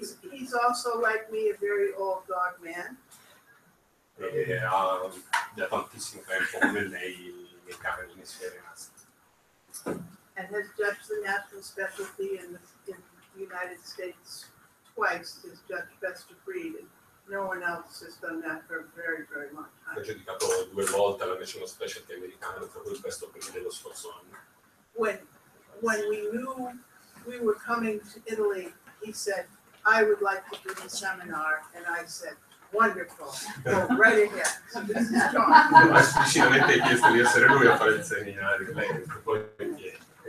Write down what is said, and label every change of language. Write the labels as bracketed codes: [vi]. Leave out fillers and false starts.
[en] He's also, like me, a very old dog man. [it] Ha da tantissimo tempo come lei nei cani nei Siberians. [en] And has judged the national specialty in the United States twice, has judged best of breed, and no one else has done that for a very, very long [it] Ha [en] time. [it] giudicato 2 volte la National Specialty americana per il best of breed dello scorso anno. [en] When we knew we were coming to Italy, he said, I would like to do the seminar, and I said, wonderful, go right ahead. So this is John. [it] Ha esplicitamente chiesto di essere lui a fare il seminario, lei poi viene.